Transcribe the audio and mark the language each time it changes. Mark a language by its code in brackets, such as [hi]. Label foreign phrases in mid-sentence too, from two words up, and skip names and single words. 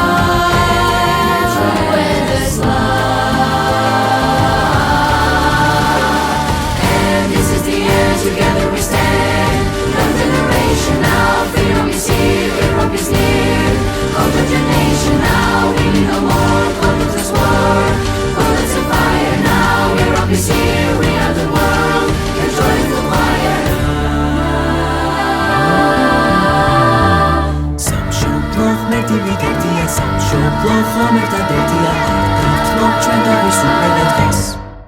[en] Together we stand, one generation now, freedom is here, Europe is near. Conquer your nation now, we need no more, conflict war. Bullets and fire now, Europe is here, we are the world, your joyful choir. [ka] სამშობლო ღმერთი ვიდერდია, სამშობლო ხომ ერთადერთია, არ დავთმოთ ჩვენ თავისუფლება დღეს.